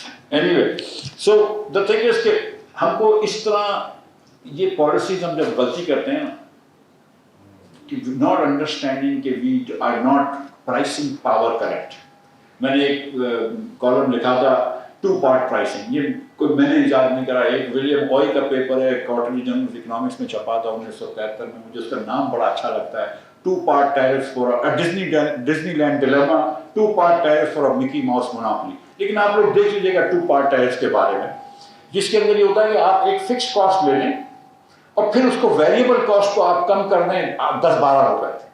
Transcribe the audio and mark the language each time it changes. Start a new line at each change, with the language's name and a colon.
English: anyway, so the thing is
Urdu: کہ ہم کو اس طرح یہ پالیسیز ہم جب غلطی کرتے ہیں
English: کہ not understanding کہ we are not pricing power correct.
Urdu: میں نے ایک کالم لکھا تھا 2 پارٹ پرائسنگ. یہ کوئی میں نے ایجاد نہیں کرا, ایک ولیم اوئی کا پیپر ہے, کوارٹرلی جرنل آف اکنامکس میں چھپا تھا 1973 میں. مجھے اس کا نام بڑا اچھا لگتا ہے,
English: 2 part tariffs for a Disneyland dilemma, 2 part tariffs for a Mickey Mouse monopoly.
Urdu: لیکن آپ لوگ دیکھ لیجیے گا 2 part tariffs کے بارے میں, جس کے اندر یہ ہوتا ہے کہ آپ ایک فکس کاسٹ لے لیں اور پھر اس کو ویریبل کاسٹ کو آپ کم کر دیں 10-12 روپے.